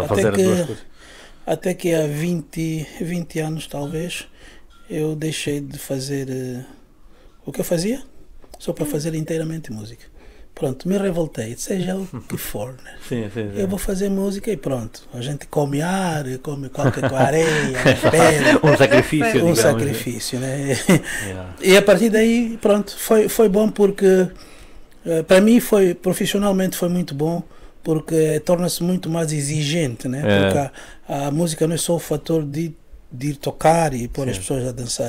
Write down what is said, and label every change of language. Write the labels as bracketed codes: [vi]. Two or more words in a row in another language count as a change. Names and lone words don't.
[pt] fazer as duas coisas. Até que há 20 anos talvez, eu deixei de fazer o que eu fazia, só para fazer inteiramente música. Pronto, me revoltei, seja o que for, né? Sim. Eu vou fazer música e pronto. A gente come ar, come qualquer areia, pedra. Um sacrifício, Um digamos. sacrifício, né? Yeah. E a partir daí, pronto, foi bom porque para mim profissionalmente foi muito bom, porque torna-se muito mais exigente, né? Porque a música não é só o fator de ir tocar e pôr as pessoas a dançar.